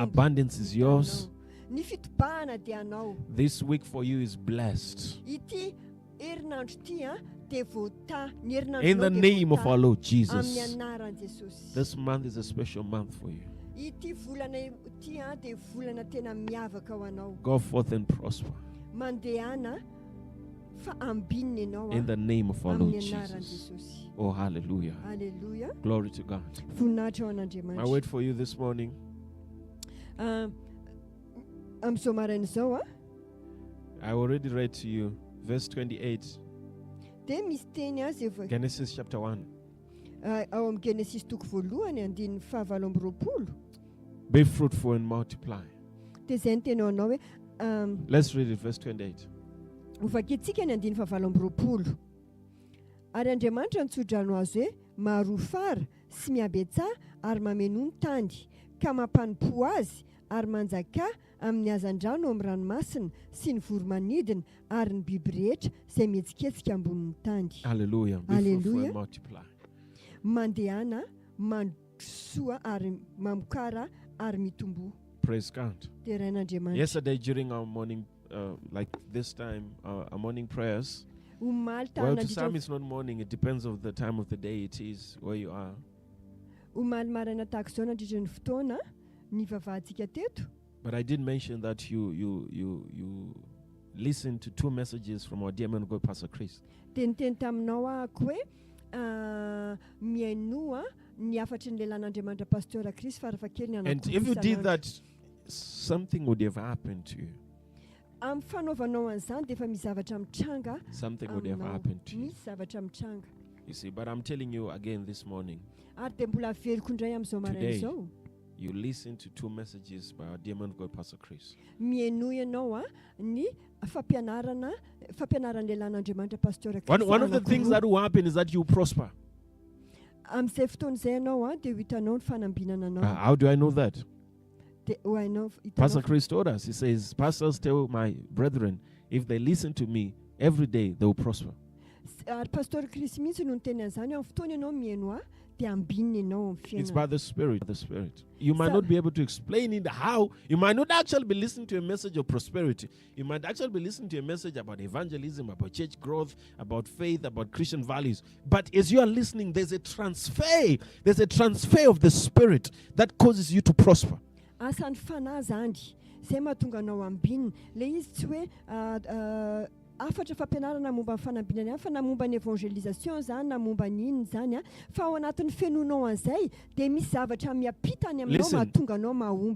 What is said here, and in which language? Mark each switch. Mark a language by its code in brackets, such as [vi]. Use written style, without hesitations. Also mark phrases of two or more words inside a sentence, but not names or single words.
[en] Abundance is yours. [mg] Ny fitobahana dia anao. [en] This week for you is blessed. [mg] Ity herinandro ity dia voata. Ny [en] In the name of our Lord Jesus. [mg] Amin'ny anaran'i Jesosy. [en] This month is a special month for you. [mg] Ity volana ity dia volana tena miavaka ho anao. [en] Go forth and prosper. [mg] Mandehana fa ambinina ianao [en] in the name of our Lord [mg] amin'ny anaran'i [en] Jesus. [mg] Jesosy. [en] Oh, hallelujah. Hallelujah. Glory to God. [mg] Voninahitra ho [en] I [mg] an'Andriamanitra. [en] wait for you this morning. [mg] Amin'izao maraina izao [en] I already read to you verse 28, [mg] dia misy teny azy efa [en] Genesis chapter 1. [mg] ao amin'ny Genesis toko voalohany andininy 19. [en] Be fruitful and multiply. [mg] Dia izay ny teny ao anao hoe [en] Let's read it, verse 28. [mg] ovakitsika ny andiny 19. Ary Andriamanitra nitsodrano azy hoe maharofara sy miabetsaha ary mameno ny tany ka mampanimpo azy ary manjaka amin'ny hazan-drano amin'ny ranomasina sy ny voromanidina ary ny biby rehetra izay mihetsiketsika ambonin'ny tany. [en] Hallelujah. Be fruitful and multiply. [mg] Mandehana, mandrosoa ary mamokara ary mitombo. [en] Praise God. [mg] Dia rain'Andriamanitra. [en] Yesterday during our morning, like this time, our morning prayers. [mg] Omaly [en] Well, [mg] tany [en] to some it's not morning. It depends of the time of the day it is, where you are. [mg] omaly maraina tahaka izao nandritra ny fotoana ny vavahantsika teto. [en] But I did mention that you listen to 2 messages from our dear man of God, Pastor Chris. [mg] Dia niteny taminao ahako hoe miainoa ny afatry ny lehilahin'Andriamanitra pasteur Chris Farafakely ny [en] And if you did that, something would have happened to you. [mg] Amin'ny fanaovanao an'izany dia efa misy zavatra mitranga. [en] Something would have happened to you. [mg] Misy zavatra mitranga. [en] You see, but I'm telling you again this morning, [mg] Ary dia mbola veliko indray amin'izao maraina [en] today, [mg] izao. [en] you listen to 2 messages by our dear man of God, Pastor Chris. [mg] Miainoa ianao ny fampianaran'ny lehilahin'Andriamanitra pasteur Chris. [en] One of the things that will happen is that you prosper. [mg] Amin'izay fotoana izay ianao dia ho hitanao ny fanambinana anao. [en] How do I know that? [mg] Hitanao [en] Pastor Chris told us. He says, pastors tell my brethren, if they listen to me every day, they will prosper. [mg] Ary pasteur Chris mihitsy no niteny an'izany amin'ny fotoana ianao miaino dia ambinina ianao amin'ny [en] It's [mg] fiainana. [en] by the Spirit. The Spirit. You might not be able to explain it how. You might not actually be listening to a message of prosperity. You might actually be listening to a message about evangelism, about church growth, about faith, about Christian values. But as you are listening, there's a transfer. There's a transfer of the Spirit that causes you to prosper. [mg] Asan'ny fanahy zany izay mahatonga anao ambinina. Le izy tsy hoe afatra fampianarana momba ny fanambinana ihany fa na momba ny évangélisation zany na momba ny inona zany fa ao anatin'ny fiainonao an'izay dia misy zavatra miampitany aminao mahatonga anao mahomby.